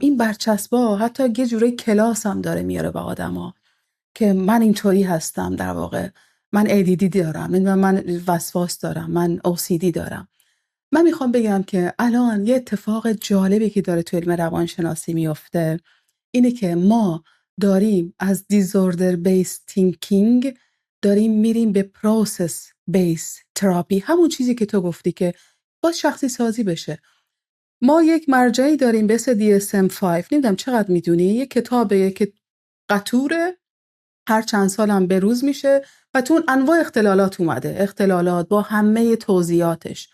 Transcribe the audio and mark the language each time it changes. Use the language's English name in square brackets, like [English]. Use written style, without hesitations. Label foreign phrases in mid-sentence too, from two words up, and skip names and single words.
[Persian] این برچسبا حتی یه جوری کلاس هم داره میاره به آدما که من اینطوری هستم، در واقع من ADD دارم، من وسواس دارم، من OCD دارم. من میخوام بگم که الان یه اتفاق جالبی که داره تو علم روانشناسی میفته اینه که ما داریم از [English] disorder based thinking [Persian] داریم میریم به [English] process based therapy، [Persian] همون چیزی که تو گفتی که با شخصی سازی بشه. ما یک مرجعی داریم به اسم DSM-5، نمیدونم چقدر میدونی، یک کتابه که قطوره، هر چند سالم به روز میشه و تو انواع اختلالات اومده، اختلالات با همه توضیحاتش.